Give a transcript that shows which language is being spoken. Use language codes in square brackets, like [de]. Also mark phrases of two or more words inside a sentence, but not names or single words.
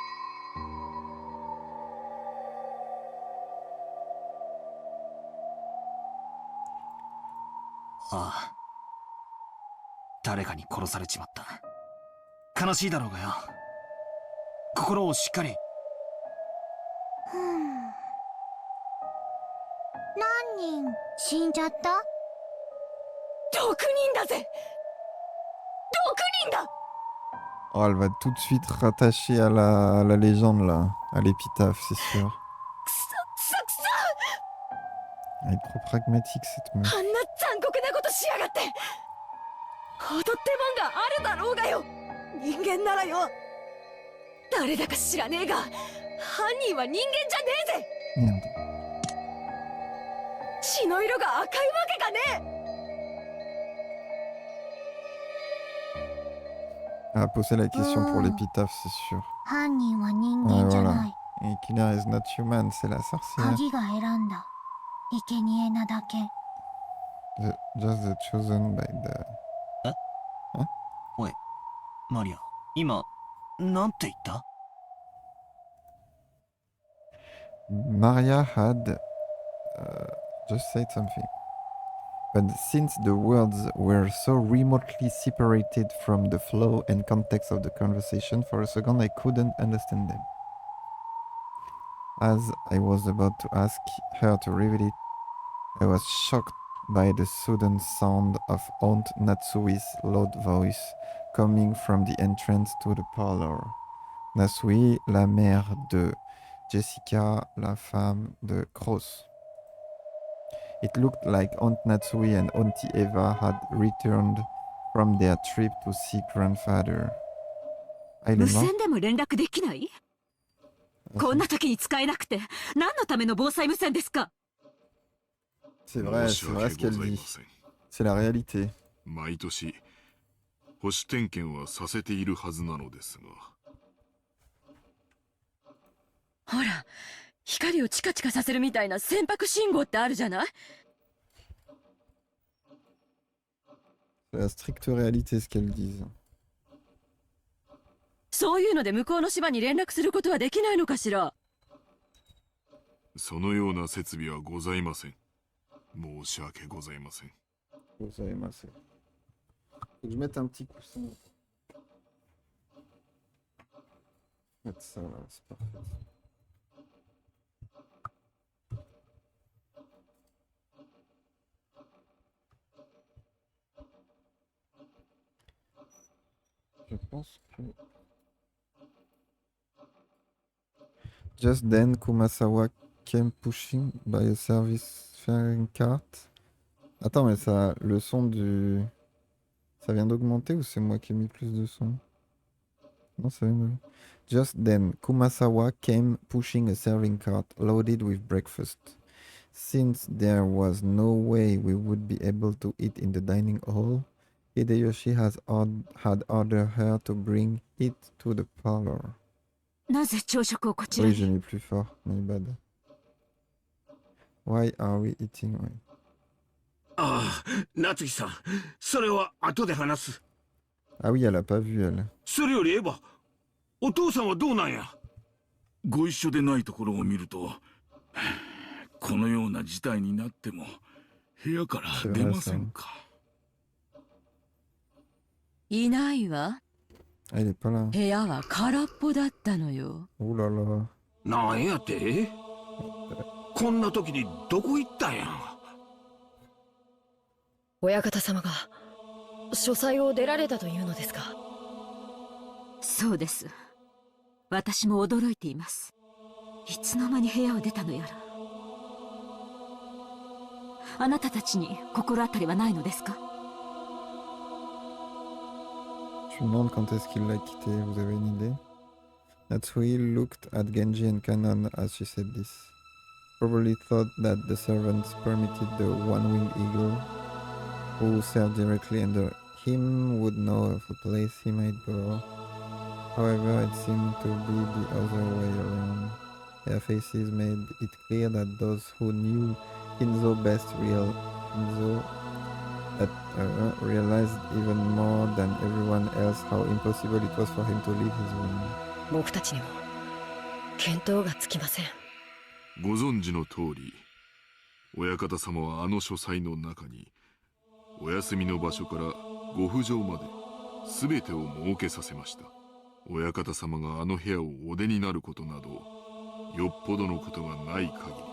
[ja] ああ、誰かに殺されちまった。悲しいだろうがよ。心をしっかり。何人死んじゃった？ 6人だぜ。6人だ。 [fr] Oh, elle va tout de suite rattacher à la légende là, à l'épitaphe, c'est sûr. [ja] くそくそ。 [fr] Elle est trop pragmatique cette meuf. [ja] あんな残酷なことしやがって。踊ってもんがあるだろうがよ。人間ならよ。誰だか知らねえが犯人は人間じゃねえぜ。 [fr] Merde. [ja] 血の色が赤いわけがねえ。 [fr] Elle a posé la question pour l'épitaphe, c'est sûr. [ja] 犯人は人 [fr] Ouais, [ja] 間じゃ [fr] voilà. [ja] ない。 [en] Et Killer is not human, [fr] c'est la sorcière. [ja] 鍵が選んだ。生贄なだけ。 [en] Just the chosen by the... [ja] おい、マリア、今、なんて言った？ [en] Maria had just said something. But since the words were so remotely separated from the flow and context of the conversation, for a second I couldn't understand them. As I was about to ask her to reveal it, I was shocked by the sudden sound of Aunt Natsui's loud voice coming from the entrance to the parlor. [fr] Natsui, la mère de Jessica, la femme de Cross. [en] It looked like Aunt Natsui and Auntie Eva had returned from their trip to see grandfather. [fr] Ah, il est [ja] 無 [fr] mort? [ja] 線でも連絡できない？こんな時に使えなくて何のための防災無線ですか？ [fr] C'est vrai ce qu'elle dit. C'est la réalité. [ja] 毎年保守点検はさせているはずなのですが。ほら、光をチカチカさせるみたいな船舶信号ってあるじゃない？ C'est la stricte réalité ce qu'elles disent. そういうので向こうの島に連絡することはできないのかしら？そのような設備はございません。申し訳ございません。 [fr] Faut que je mette un petit coussin. Mettre ça là, c'est parfait. Je pense que... [en] Just then, Kumasawa came pushing by a service faring cart. [fr] Attends, mais ça, le son du... Ça vient d'augmenter ou c'est moi qui ai mis plus de son? Non, ça vient de... [en] Just then, Kumasawa came pushing a serving cart loaded with breakfast. Since there was no way we would be able to eat in the dining hall, Hideyoshi had ordered her to bring it to the parlor. [ja] なぜ朝食をこちら [fr] Oui, j'ai [ja] に？ [fr] mis plus fort, [en] my bad. Why are we eating? [fr] Oui. [ja] ああ、夏日さん、それは後で話す。 [fr] Ah oui, elle a pas vu, elle. [ja] それよりエヴァ、お父さんはどうなんや？ご一緒でないところを見ると、このような事態になっても部屋から出ませんか。いないわ。 [fr] Ah, il est pas là. [ja] 部屋は空っぽだったのよ。 [fr] Oh là là. [ja] なんやて？こんな時にどこ行ったんや？親方様が書斎を出られたというのですか？そうです。私も驚いています。いつの間に部屋を出たのやら。あなたたちに心当たりはないのですか？ [fr] Je me demande quand est-ce qu'il l'a quitté, vous avez une idée? [en] Natsui looked at Genji and Kanon as she said this. Probably thought that the servants permitted the one-winged eagle, who served directly under him, would know of a place he might go. However, it seemed to be the other way around. Their faces made it clear that those who knew Kinzo best realized even more than everyone else how impossible it was for him to leave his room. [ja] 僕たちにも見当がつきません。ご存知の通り、親方様はあの書斎の中に、お休みの場所からご不浄まで全てを設けさせました。親方様があの部屋をお出になることなど、よっぽどのことがない限り。